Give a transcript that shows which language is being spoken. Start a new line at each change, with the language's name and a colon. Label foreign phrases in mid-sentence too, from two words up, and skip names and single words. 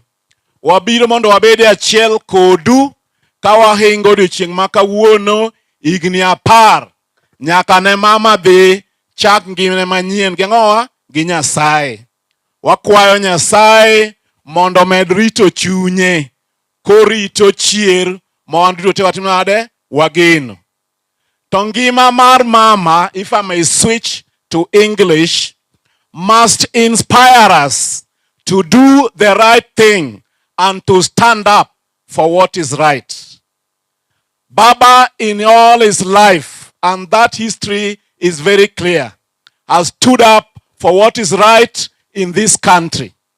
Luo (Kenya and Tanzania): Wabiro mondo wabede achiel kodu ka wahingo odiochieng' ma kawuono higni 10 nyaka ne mama dhi chak ngimane manyien gi ng'owa gi Nyasaye. Wakwayo Nyasaye mondo med rito chunye korito chier ma wan duto te watimo nade wageno. To ngima mar mama,
English: if I may switch to English, must inspire us to do the right thing and to stand up for what is right. Baba in all his life, and that history is very clear, has stood up for what is right in this country.